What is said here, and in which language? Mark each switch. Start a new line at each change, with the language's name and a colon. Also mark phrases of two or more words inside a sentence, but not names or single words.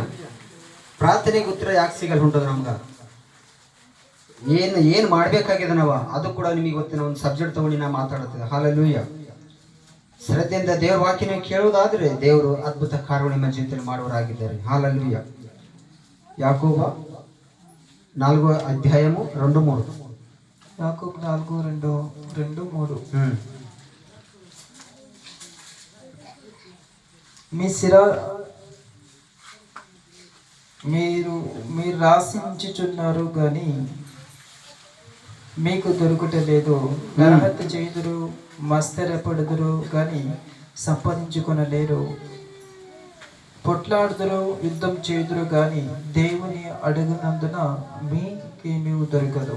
Kannada: ಪ್ರಾರ್ಥನೆಗೆ ಉತ್ತರ ಯಾಕೆ ಸಿಗಲ್ಲ ಹೊಂಟದ ನಮ್ಗ? ಏನ್ ಮಾಡ್ಬೇಕಾಗಿದೆ ನಾವ, ಅದು ಕೂಡ ನಿಮಗೆ ಇವತ್ತಿನ ಒಂದು ಸಬ್ಜೆಕ್ಟ್ ತಗೊಂಡು ನಾ ಮಾತಾಡುತ್ತದೆ. ಹಲ್ಲೆಲೂಯಾ. ಶ್ರದ್ಧೆಯಿಂದ ದೇವ್ರ ವಾಕ್ಯನ ಕೇಳುವುದಾದ್ರೆ ದೇವರು ಅದ್ಭುತ ಕಾರ್ಯ ನಿಮ್ಮ ಜೀವಿತದಲ್ಲಿ ಮಾಡುವರಾಗಿದ್ದಾರೆ. ಹಲ್ಲೆಲೂಯಾ. ಯಾಕೋಬ 4 ಅಧ್ಯಾಯము 2:3.
Telugu: యాకోబు 4:2-3. మీరు రాసించుచున్నారు గాని మీకు దొరుకుటలేదు, నరహత్య చేయుదురు, మస్తరపడుదురు గాని సంపాదించుకొనలేరు, పొట్లాడుదురు, యుద్ధం చేయుదురు గాని దేవుని అడుగునందున మీకేమీ దొరకదు.